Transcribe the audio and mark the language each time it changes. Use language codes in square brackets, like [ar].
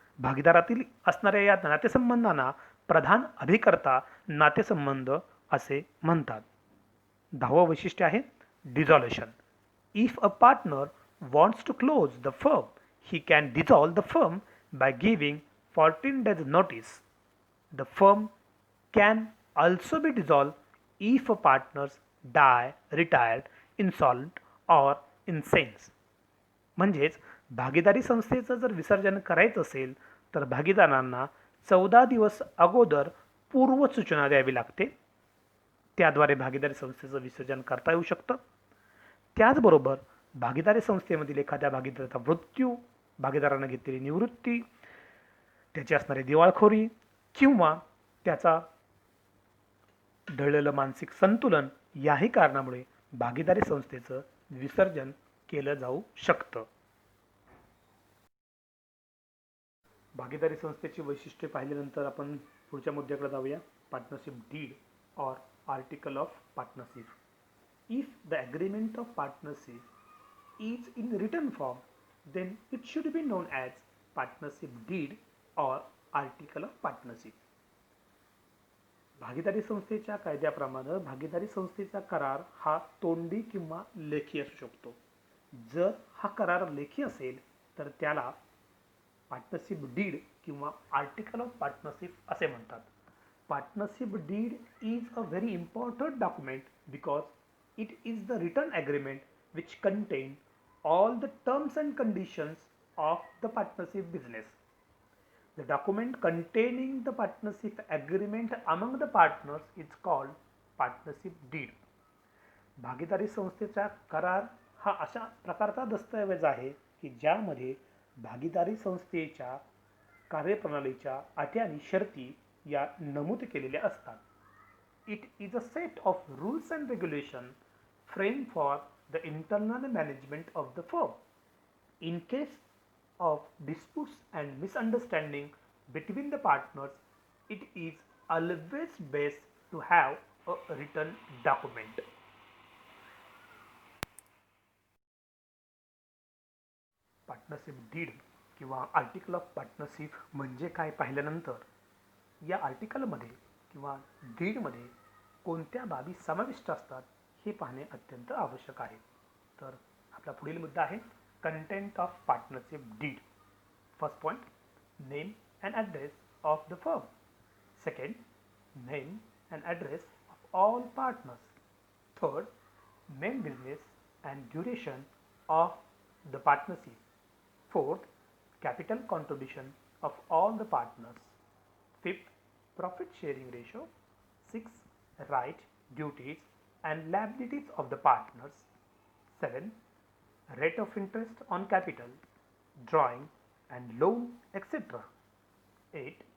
[mr] भागीदारातील असणाऱ्या या नातेसंबंधांना प्रधान अभिकर्ता नातेसंबंध असे म्हणतात. 10वं वैशिष्ट्य आहे डिझॉल्युशन. [en] If a partner wants to close the firm, he can dissolve the firm by giving 14 days notice. The firm can also be dissolved if a partners die, retired, insolvent or insane. [mr] म्हणजेच भागीदारी संस्थेचं जर विसर्जन करायचं असेल तर भागीदारांना 14 दिवस अगोदर पूर्व सूचना द्यावी लागते. त्याद्वारे भागीदारी संस्थेचं विसर्जन करता येऊ शकतं. त्याचबरोबर भागीदारी संस्थेमधील एखाद्या भागीदाराचा मृत्यू, भागीदारानं घेतलेली निवृत्ती, त्याची असणारी दिवाळखोरी किंवा त्याचा ढळलेलं मानसिक संतुलन याही कारणामुळे भागीदारी संस्थेचं विसर्जन केलं जाऊ शकतं. भागीदारी संस्थेची वैशिष्ट्ये पाहिल्यानंतर आपण पुढच्या मुद्द्याकडे जाऊया. [en] Partnership deed or article of partnership. If the agreement of partnership is in written form, then it should be known as partnership deed or article of partnership. [mr] भागीदारी संस्थेच्या कायद्याप्रमाणे भागीदारी संस्थेचा करार हा तोंडी किंवा लेखी असू शकतो. जर हा करार लेखी असेल तर त्याला पार्टनरशिप डीड किंवा आर्टिकल ऑफ पार्टनरशिप असे म्हणतात. [en] Partnership deed is a very important document because it is the written agreement which contain all the terms and conditions of the partnership business. The document containing the partnership agreement among the partners is called partnership deed. [mr] भागीदारी संस्थेचा करार हा अशा प्रकारचा दस्तऐवज आहे की ज्यामध्ये भागीदारी संस्थेच्या कार्यप्रणालीच्या अटी आणि शर्ती या नमूद केलेल्या असतात. [en] It is a set of rules and regulation framed for the internal management of the firm. In case of disputes and misunderstanding between the partners, it is always best to have a written document. [mr] Partnership did किंवा article of partnership म्हणजे काय पाहिल्यानंतर या आर्टिकलमध्ये किंवा डीडमध्ये कोणत्या बाबी समाविष्ट असतात हे पाहणे अत्यंत आवश्यक आहे. तर आपला पुढील मुद्दा आहे [en] Content of partnership deed. First point, name and address of the firm. Second, name and address of all partners. Third, main business and duration of the partnership. Fourth, capital contribution of all the partners. Fifth, profit sharing ratio. Sixth, right, duties and liabilities of the partners. 7. Rate of interest on capital, drawing and loan, etc. 8.